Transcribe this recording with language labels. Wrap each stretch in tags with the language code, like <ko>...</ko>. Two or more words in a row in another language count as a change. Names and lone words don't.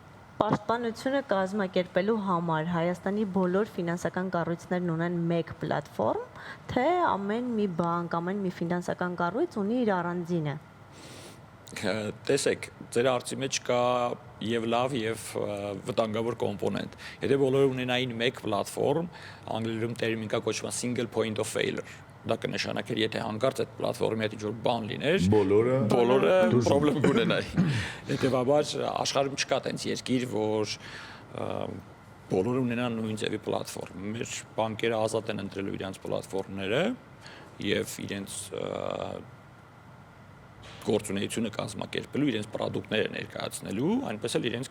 <hy>Պաշտպանությունը կազմակերպելու համար Հայաստանի բոլոր ֆինանսական կառույցներն ունեն մեկ պլատֆորմ, թե ամեն մի բանկ, ամեն մի ֆինանսական կառույց ունի իր առանձինը։ Տեսեք, ձեր արծի մեջ կա եւ լավ եւ վտանգավոր կոմպոնենտ։ Եթե բոլորը ունենային մեկ պլատֆորմ, անգլերեն տերմին կա կոչվում</hy> <en>single point of failure։</en> <hy>Դա կնշանակեր, եթե հանկարծ այդ պլատֆորմի հետ ինչ-որ բան լիներ, բոլորը պրոբլեմ կունենայի։ Հետևաբար աշխարհում չկա տենց երկիր, որ բոլորը ունենան նույն ձևի պլատֆորմ։ Մեր բանկերը ազատ են ընտրելու իրենց պլատֆորմները եւ իրենց գործունեությունը կազմակերպելու, իրենց պրոդուկտները ներկայացնելու, այնպես էլ իրենց</hy>